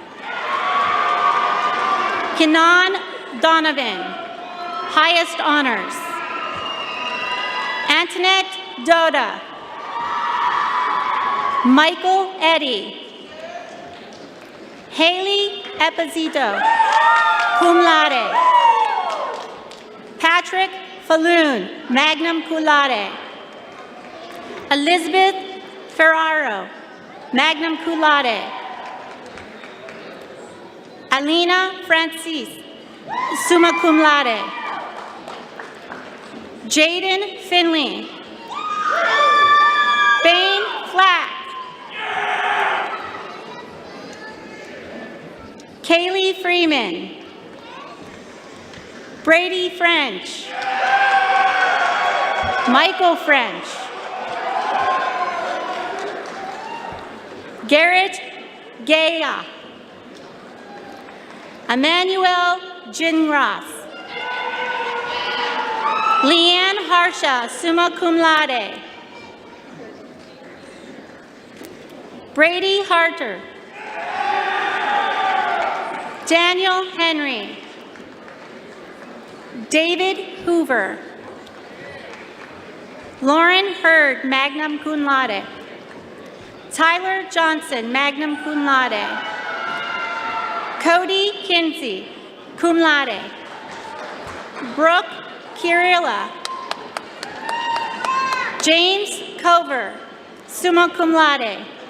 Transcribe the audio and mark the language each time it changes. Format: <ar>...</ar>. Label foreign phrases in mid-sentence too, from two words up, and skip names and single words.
<en>Kenan Donovan, highest honors. Antoinette Doda. Michael Eddy. Haley Epizito,</en> <la>cum laude.</la> <en>Patrick Falloon,</en> <la>magna cum laude.</la> <en>Elizabeth Ferraro,</en> <la>magna cum laude.</la> <en>Alina Francis,</en> <la>summa cum laude.</la> <en>Jaden Finley. Bane Flack. Kaylee Freeman. Brady French. Michael French. Garrett Gaya. Emmanuel Ginross. Leanne Harsha,</en> <la>summa cum laude.</la> <en>Brady Harter. Daniel Henry. David Hoover. Lauren Hurd,</en> <la>magna cum laude.</la> <en>Tyler Johnson,</en> <la>magna cum laude.</la> <en>Cody Kinsey,</en> <la>cum laude.</la> <en>Brooke Kirilla. James Cover,</en> <la>summa cum laude.</la>